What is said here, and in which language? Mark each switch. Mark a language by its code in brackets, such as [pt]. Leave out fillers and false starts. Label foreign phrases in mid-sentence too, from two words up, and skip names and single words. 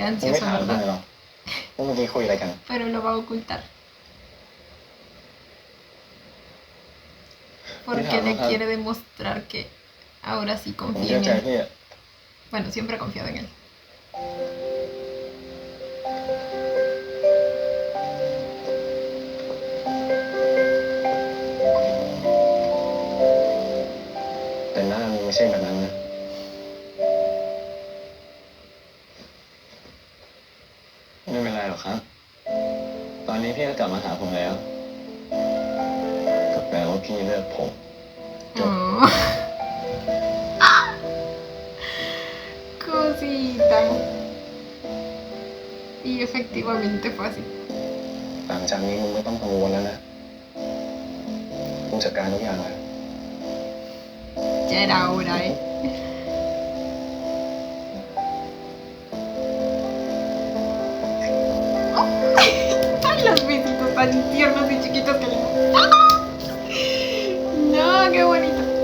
[th] มึงไม่ [es] ansioso, [th] ถามเลย [es] ¿verdad? [th] หรอว่าเมื่อกี้คุยอะไรกัน [es] Pero lo va a ocultar. Porque le quiere demostrar que ahora sí [th] ผม [es] confía [th] เชื่อ [es] en [th] ใจ [es] él. [th] พี่อะ [es] Bueno, siempre ha confiado en él. [th] แต่หน้ามึงไม่ใช่แบบนั้นนะไม่เป็นไรหรอกครับ ตอนนี้พี่ก็กลับมาหาผมแล้วก็แปลว่าพี่เลือกผม [es] Oh. Cosita. Y efectivamente fue así. [th] หลังจากนี้มึงไม่ต้องกังวลแล้วนะกูจัดการทุกอย่างเลย [es] Ya era hora, ¿eh? Ay, los besitos tan tiernos y chiquitos que le... No, qué bonito.